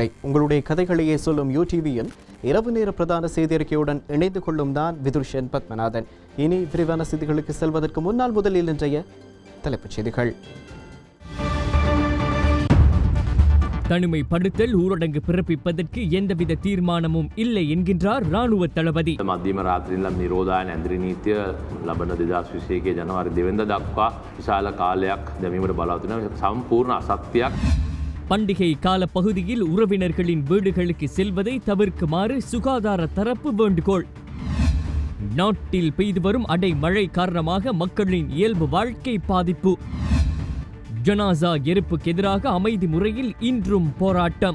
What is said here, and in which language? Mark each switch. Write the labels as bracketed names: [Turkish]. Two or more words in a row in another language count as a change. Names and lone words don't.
[Tamil] உங்களுடைய கதைகளையே சொல்லும் யூடிவியின் இரவு நேர பிரதான செய்தி அறிக்கையுடன் இணைந்து கொள்ளும் நான் விதுர்ஷன் பத்மநாதன். இனி விரிவான செய்திகளுக்கு செல்வதற்கு முன்னால் முதலில் இன்றைய தலைப்புச் செய்திகள். தனிமைப்படுத்தல் ஊரடங்கு பிறப்பிப்பதற்கு எந்தவித தீர்மானமும் இல்லை என்கின்றார் ராணுவ தளபதி. [Sinhala] මධ්‍යම රාත්‍රින්ලම් නිරෝධායන ඇඳරි නීතිය ලබන 2021 ජනවාරි 2 වෙනිදා දක්වා විශාල කාලයක් දැමීමට බලාපොරොත්තු වෙන සම්පූර්ණ අසත්‍යයක්. [Tamil] பண்டிகை கால பகுதியில் உறவினர்களின் வீடுகளுக்கு செல்வதை தவிர்க்குமாறு சுகாதார தரப்பு வேண்டுகோள். நாட்டில் பெய்து வரும் அடைமழை காரணமாக மக்களின் இயல்பு வாழ்க்கை பாதிப்பு. ஜனாசா எரிப்புக்கு எதிராக அமைதி முறையில் இன்றும் போராட்டம்.